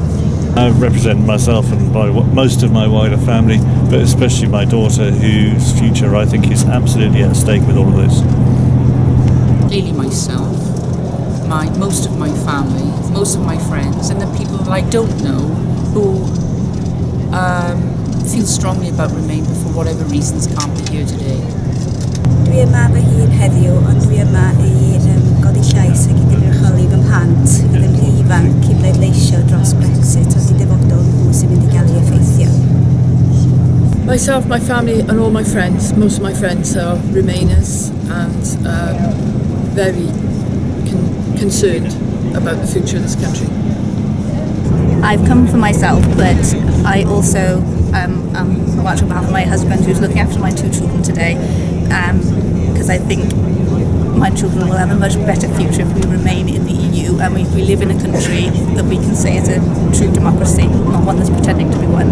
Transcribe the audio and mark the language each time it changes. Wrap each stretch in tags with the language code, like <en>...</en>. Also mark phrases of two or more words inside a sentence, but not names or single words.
<en>I represent myself and most of my wider family, but especially my daughter, whose future I think is absolutely at stake with all of this. Clearly myself, most of my family, most of my friends, and the people that I don't know who feel strongly about Remain but for whatever reasons can't be here today.</en> <cy>Dwi yma fy hun heddiw, ond dwi yma i godi llais ac i gynrychioli fy mhlant fydd yn rhy ifanc i bleidleisio dros Brexit os i dyfodol nhw sy'n mynd i gael ei effeithio.</cy> <en>Myself, my family and all my friends, most of my friends are Remainers and very concerned about the future of this country. I've come for myself, but I also watch on behalf of my husband who's looking after my 2 children today, because I think my children will have a much better future if we remain in the EU and if we live in a country that we can say is a true democracy, not one that's pretending to be one.</en>